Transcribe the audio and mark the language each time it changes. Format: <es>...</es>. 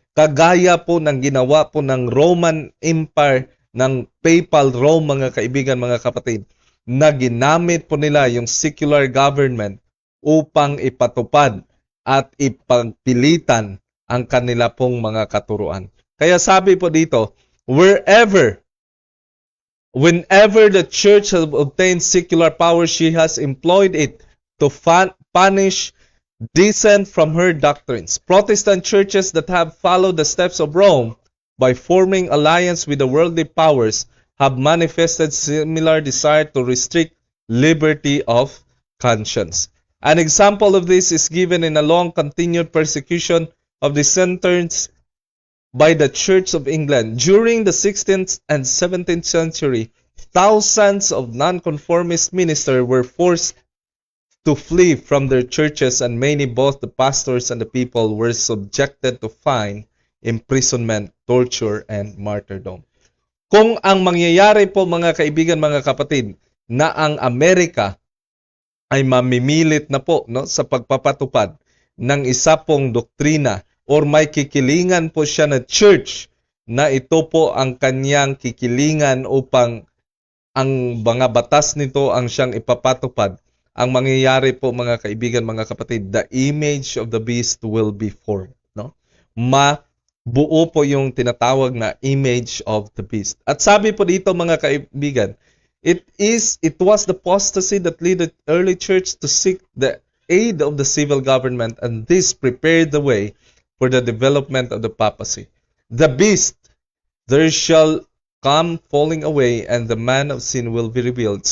<tl>Kagaya po ng ginawa po ng Roman Empire, ng Papal Rome, mga kaibigan, mga kapatid, na ginamit po nila yung secular government upang ipatupad at ipagpilitan ang kanila pong mga katuruan. Kaya sabi po dito,</tl> <en>whenever the church has obtained secular power, she has employed it to punish dissent from her doctrines. Protestant churches that have followed the steps of Rome by forming alliance with the worldly powers have manifested similar desire to restrict liberty of conscience. An example of this is given in a long continued persecution of dissenters by the Church of England. During the 16th and 17th century, thousands of nonconformist ministers were forced to flee from their churches, and many, both the pastors and the people, were subjected to fine, imprisonment, torture, and martyrdom.</en> <tl>Kung ang mangyayari po, mga kaibigan, mga kapatid, na ang Amerika ay mamimilit na po, no, sa pagpapatupad ng isa pong doktrina, or may kikilingan po siya na church na ito po ang kanyang kikilingan upang ang mga batas nito ang siyang ipapatupad, ang mangyayari po, mga kaibigan, mga kapatid,</tl> <en>the image of the beast will be formed.</en> <tl>No? Mabuo po yung tinatawag na image of the beast. At sabi po dito, mga kaibigan,</tl> <en>it was the apostasy that led the early church to seek the aid of the civil government, and this prepared the way for the development of the papacy. The beast, there shall come falling away, and the man of sin will be revealed.</en>